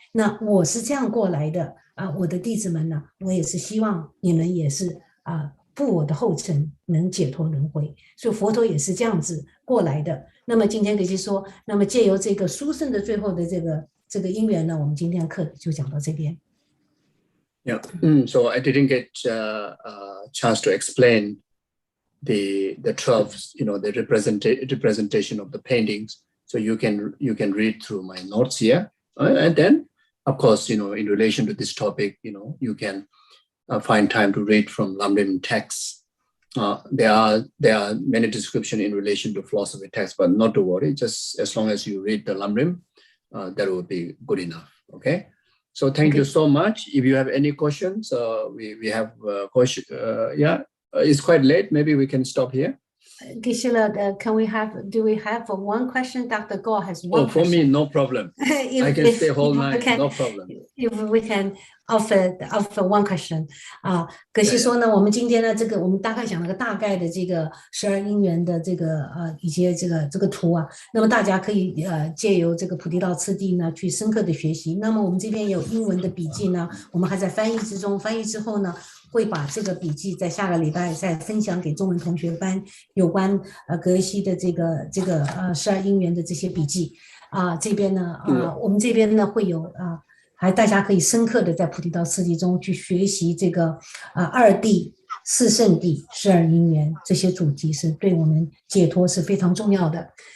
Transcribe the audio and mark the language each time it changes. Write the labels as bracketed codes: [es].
[zh] 那我是这样过来的我的弟子们呢，我也是希望你们也是步我的后尘，能解脱轮回。所以佛陀也是这样子过来的。那么今天可以说，那么借由这个殊胜的最后的这个因缘呢，我们今天的课就讲到这边。 [en] Yeah. So I didn't get a chance to explain the 12, the representation of the paintings. So you can read through my notes here, and then of course, in relation to this topic, you can find time to read from Lamrim texts. There are many descriptions in relation to philosophy texts, but not to worry. Just as long as you read the Lamrim, that will be good enough. Okay. So thank you so much. If you have any questions, we have question. It's quite late. Maybe we can stop here. Gisela, do we have one question? Dr. Gore has one for question. me, no problem. I can stay whole night, no problem. If we can offer one question. [zh] 可惜说呢，我们今天呢，我们大概讲了个大概的这个12因缘的这个一些这个图那么大家可以借由这个菩提道次第呢去深刻的学习。那么我们这边有英文的笔记呢，我们还在翻译之中，翻译之后呢，会把这个笔记在下个礼拜再分享给中文同学班有关格西的这个12因缘的这些笔记这边呢我们这边呢会有还大家可以深刻的在菩提道次第中去学习这个二谛、四圣谛、12因缘这些主题，是对我们解脱是非常重要的。